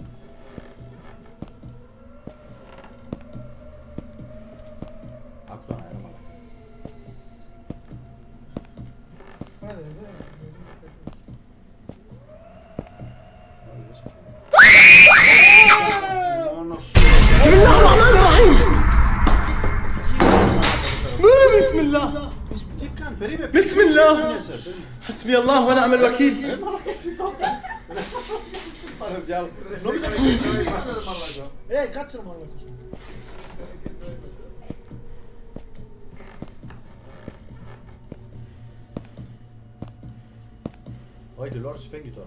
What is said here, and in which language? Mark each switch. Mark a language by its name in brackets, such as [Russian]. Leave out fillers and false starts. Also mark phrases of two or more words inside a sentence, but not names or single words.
[Greek] Άκου τον αέρα, μαλάκα. Άντε, ρε, Μόνο σου. [Arabic] بسم الله الرحمن الرحيم بسم الله [Greek] Τι κάνει, περίμενε. [Arabic] بسم الله [Greek] Περίμενε, [Arabic] حسبي الله ونعم الوكيل [Greek] πάρε διάλογο. Νόμιζα να γίνει ρε μαλάκα. κάτσε ρε μαλάκα σου. Όχι, η τηλεόραση φέγγει τώρα.